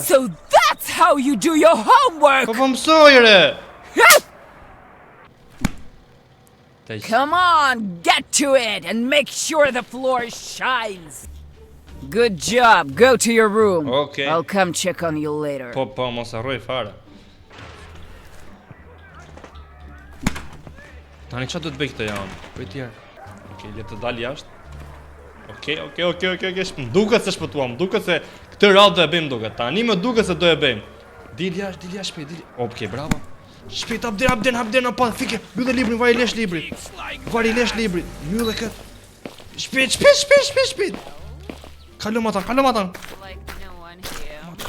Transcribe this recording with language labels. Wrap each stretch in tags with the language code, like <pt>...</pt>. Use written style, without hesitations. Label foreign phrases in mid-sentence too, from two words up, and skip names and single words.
<en>So that's how you do your homework.</en> <sq>Po mësoj re.</sq> <en>Come on, get to it and make sure the floor shines. Good job. Go to your room. Okay. I'll come check on you later.</en> <sq>Po mos harroj fare. Tani çfarë do të bëj këtë javë? Po tjerë. Okej, le të dal jashtë. Okej, m'duket se shpëtuam, m'duket se këtë radhë do e bëjmë duket. Tani më duket se do e bëjmë. Dil jashtë shpejt, dil. Okej, bravo. Shpejt Abden, pa fike. Mbyllë librin, vari lesh librit. Mbyllë kët. Shpejt. Kalom atan.</sq> <en>Like no one here.</en>